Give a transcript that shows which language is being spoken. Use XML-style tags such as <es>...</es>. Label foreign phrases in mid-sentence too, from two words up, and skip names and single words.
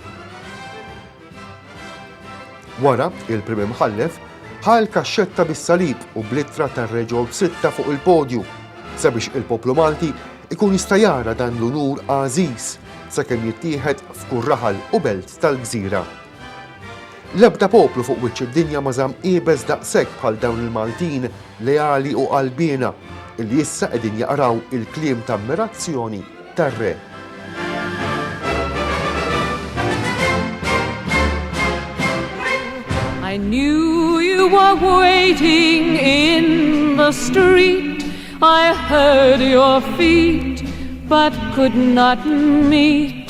<mt>Wara, il-Prim Imħallef ħal kaxxetta bis-salib u blittra tar-Re George VI fuq il-podju sabiex il-poplu Malti ikun jista' jara dan l-unur għażiż sakemm jittieħed f'kull raħal u belt tal-Gżira. L-ebda poplu fuq wiċċ id-dinja ma żamm qiebes daqshekk bħal dawn il-Maltin leali u qalbiena illi issa qegħdin jaqraw il-kliem ta' ammirazzjoni tar-Re.</mt> <en>I knew you were waiting in the street. I heard your feet, but could not meet.</en>